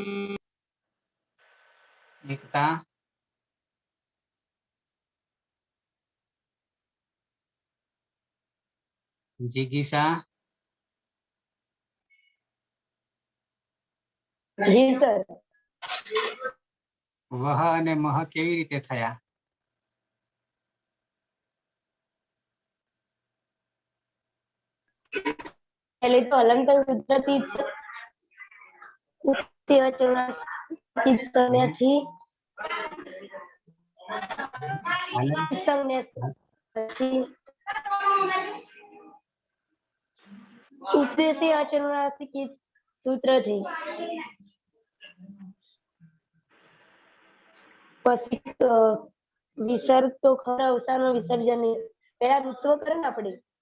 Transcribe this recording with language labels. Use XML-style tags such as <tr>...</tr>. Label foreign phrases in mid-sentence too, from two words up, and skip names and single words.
<gu>એકતા. જિગીષા. જી સર. વહ અને મહ કેવી રીતે થયા? પહલે તો અલંકાર સૂત્રથી સંજ્ઞાથી પછી ઉપદેશી અચરણાથી સૂત્રથી પછી વિસર્ગ તો ખરા અવસાનનો વિસર્જન પેલા ઋત્વ કરે ને આપણે</gu>